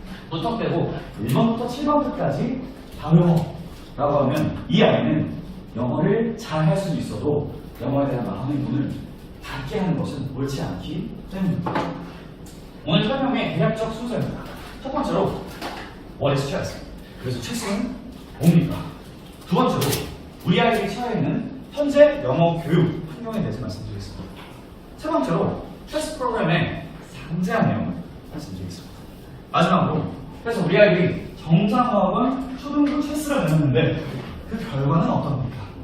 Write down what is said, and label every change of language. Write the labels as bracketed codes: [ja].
[ko] 무턱대고 1번부터 7번까지 다 외워라고 하면 이 아이는 영어를 잘 할 수는 있어도 영어에 대한 마음의 문을 닫게 하는 것은 옳지 않기 때문입니다. 오늘 설명의 대략적 순서입니다. 첫 번째로 [en] What is chess? [ko] 그래서 체스는 뭡니까? 두 번째로 우리 아이들이 처해 있는 현재 영어 교육 환경에 대해서 말씀드리겠습니다. 세 번째로 체스 프로그램의 상세한 내용을 말씀드리겠습니다. 마지막으로 그래서 우리 아이들이 정상학원 초등부 체스를 배웠는데 그 결과는 어떻습니까?